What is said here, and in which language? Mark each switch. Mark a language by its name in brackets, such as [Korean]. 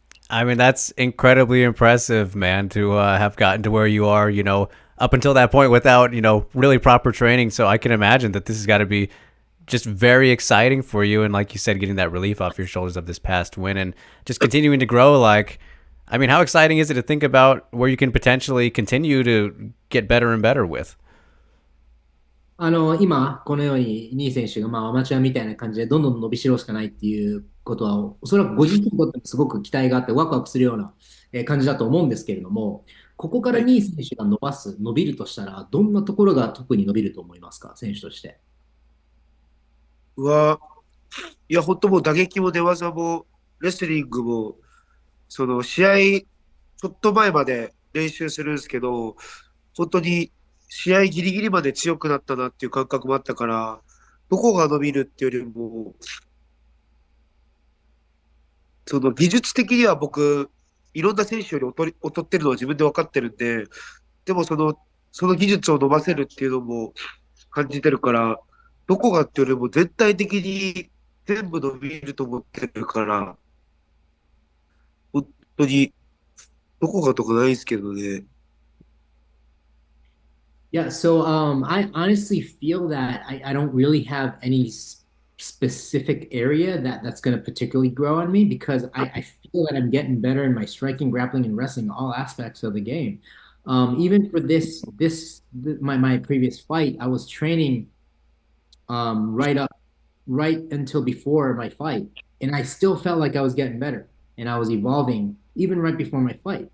[English] I mean, that's incredibly impressive, man, to have gotten to where you are, up until that point without, really proper training. So I can imagine that this has got to be just very exciting for you. And like you said, getting that relief off your shoulders of this past win and just continuing to grow. How exciting is it to think about where you can potentially continue to get better and better with? [Japanese] 今、このように、ニー選手がアマチュアみたいな感じでどんどん伸びしろしかないっていうことは、おそらくご自身にとってもすごく期待があってワクワクするような感じだと思うんですけれども、ここからニー選手が伸びるとしたら、どんなところが特に伸びると思いますか、選手として。いや、本当もう打撃も寝技も、レスリングも、その試合、ちょっと前まで練習するんですけど、本当に試合ギリギリまで強くなったなっていう感覚もあったから、どこが伸びるっていうよりも、その技術的には僕、いろんな選手より劣ってるのは自分で分かってるんで、でもその技術を伸ばせるっていうのも感じてるから、どこがっていうよりも全体的に全部伸びると思ってるから、本当にどこがとかないですけどね。 [English] Yeah, so I honestly feel that I don't really have any specific area that's going to particularly grow on me because I feel that I'm getting better in my striking, grappling, and wrestling, all aspects of the game. Even for my previous fight, I was training right until before my fight, and I still felt like I was getting better and I was evolving even right before my fight.